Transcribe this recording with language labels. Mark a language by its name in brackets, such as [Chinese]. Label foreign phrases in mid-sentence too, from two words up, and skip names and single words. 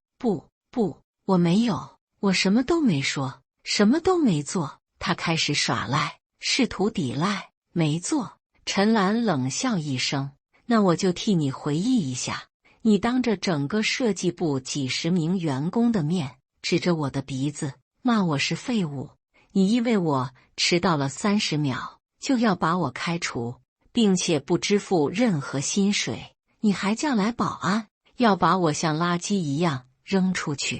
[Chinese] 不，我沒有，我什麼都沒說，什麼都沒做。他開始耍賴，試圖抵賴。沒做。陳蘭冷笑一聲，那我就替你回憶一下。你當着整個設計部幾十名員工的面，指着我的鼻子罵我是廢物。你因為我遲到了30秒，就要把我開除，並且不支付任何薪水。你還叫來保安，要把我像垃圾一樣扔出去。